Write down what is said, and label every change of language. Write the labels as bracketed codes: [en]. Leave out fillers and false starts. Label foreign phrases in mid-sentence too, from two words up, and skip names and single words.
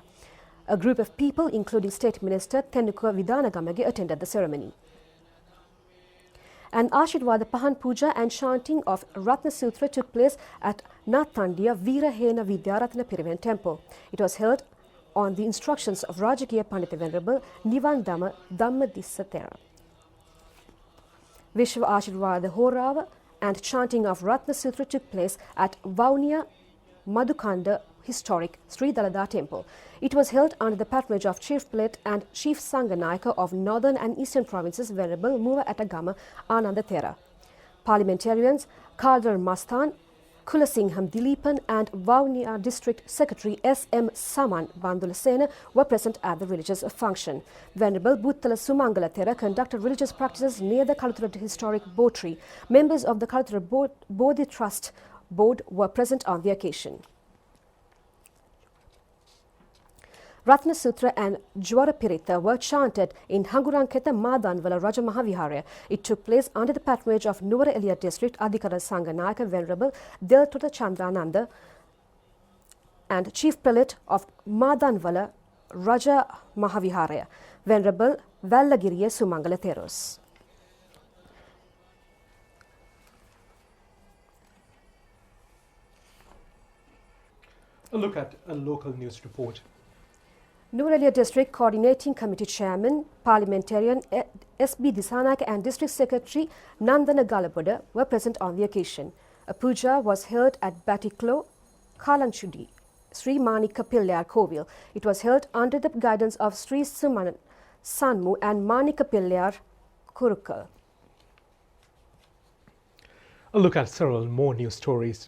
[en] A group of people, including State Minister Tenuka Vidanagamage, attended the ceremony. An Ashirwada Pahan Puja and chanting of Ratna Sutra took place at Nathandiya Veerahena Vidyaratna Piriven Temple. It was held on the instructions of Rajakiya Pandita Venerable Nivandama Dhammadissa Thera. Vishwa Ashirwada Horava and chanting of Ratna Sutra took place at Vaunia Madhukanda Historic Sri Dalada Temple. It was held under the patronage of Chief Prelate and Chief Sangha of Northern and Eastern Provinces Venerable Muva Atagama Ananda Thera. Parliamentarians Kaldar Mastan, Kulasingham Dileepan and Vaunia District Secretary S.M. Saman Bandulasena were present at the religious function. Venerable Buttala Sumangala Thera conducted religious practices near the Kalathura Historic Botri. Members of the Kalathura Bodhi Trust Board were present on the occasion. Ratna Sutra and Jwara Pirita were chanted in Hanguranketa Madanvala Raja Mahaviharya. It took place under the patronage of Nuwara Eliya District Adhikara Sangha Nayaka Venerable Deltuta Chandrananda and Chief Prelate of Madanvala Raja Mahaviharya, Venerable Vallagiriya Sumangala Theros. A look at a local news report. Nuwara District Coordinating Committee Chairman, Parliamentarian S.B. Disanak and District Secretary Nandana Galaboda were present on the occasion. A puja was held at Batiklo, Kalanchudi Sri Manika Pillayar Kovil. It was held under the guidance of Sri Suman Sanmu and Manika Pillayar Kurukal. A look at several more news stories.